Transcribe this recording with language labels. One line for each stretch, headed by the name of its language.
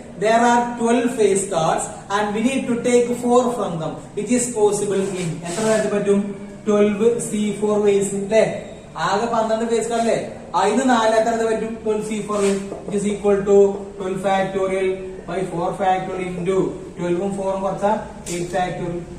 English: There are 12 face cards and we need to take 4 from them. It is possible in
Malayalam: എത്ര തരത്തിൽ പറ്റും?
English: 12C4 ways അല്ലേ.
Malayalam: ആകെ 12 face card അല്ലേ. അതിന് 4 എത്ര പറ്റും? 12C4 ways.
English: It is equal to 12 factorial
Malayalam: by 4 factorial into 12 ഉം 4 ഉം കുറച്ചാ 8 factorial.